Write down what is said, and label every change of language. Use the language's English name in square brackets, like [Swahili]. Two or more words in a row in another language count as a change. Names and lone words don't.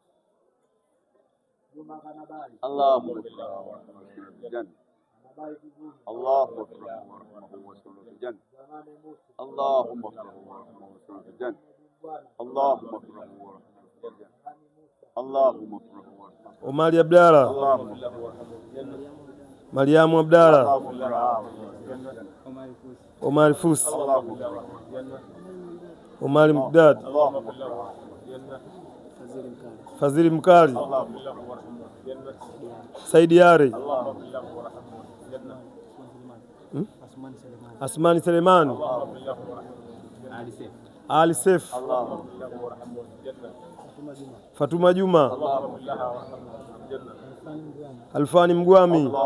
[Arabic] اللهم ارحمها ورحمها في الجنة. اللهم ارحمها ورحمها في الجنة. اللهم ارحمها ورحمها في الجنة. اللهم ارحمها ورحمها في الجنة. اللهم ارحمها. Omari Abdalla, Mariamu Abdalla, Omari Fus, Omari Mugdad, Fadhili Mkali, Saidi Yari, Asmani Selemani, Ali Seif, Fatuma Juma, Alfani Mgwami,